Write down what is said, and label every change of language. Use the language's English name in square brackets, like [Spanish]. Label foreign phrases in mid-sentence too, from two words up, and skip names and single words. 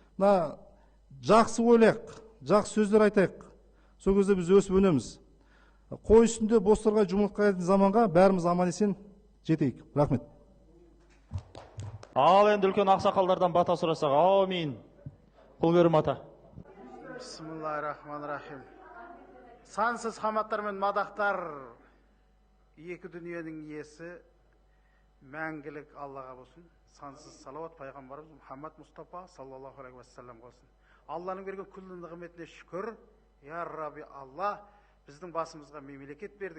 [Kazakh] Жақсы ойлайық, жақсы сөздер айтайық. Сол кезде біз өсіп өнеміз. Қой үстінде бозторғай жұмыртқалайтын заманға бәріміз аман есен жетейік. Рахмет. Ал енді үлкен ақсақалдардан бата сұрасақ, аумин. Құлгөрім ата. [Arabic] بسم الله الرحمن الرحيم. [Kazakh] Сансыз хаматтар мен мадақтар екі дүниенің иесі мәңгілік Аллаға болсын. Сансыз салауат пайғамбарымыз Мұхаммад Мұстафа [Arabic] صلى الله عليه وسلم [Kazakh] болсын. Алланың берген күллі нығметіне шүкір. [Arabic] يا ربي [Kazakh] Алла, біздің басымызға мемлекет бердің.